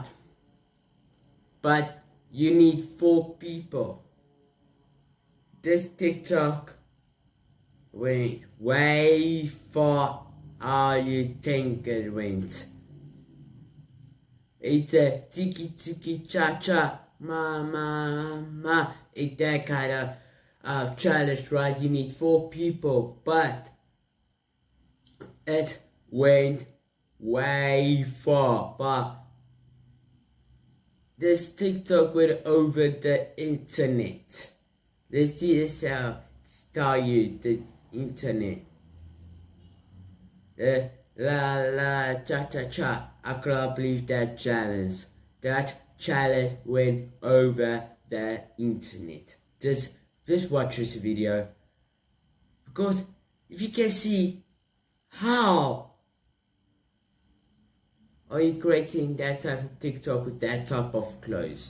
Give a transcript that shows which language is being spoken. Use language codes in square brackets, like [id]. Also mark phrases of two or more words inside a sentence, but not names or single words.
[en] But you need 4 people. This TikTok went way far how you think it went. It's a tiki tiki cha cha ma ma ma. It's that kind of challenge, right? You need 4 people, but it went way far. But this TikTok went over the internet. Let's see this tell you the internet. La la cha cha cha. I cannot believe that challenge. That challenge went over the internet. Just watch this video. Because if you can see, how are you creating that type of TikTok with that type of clothes?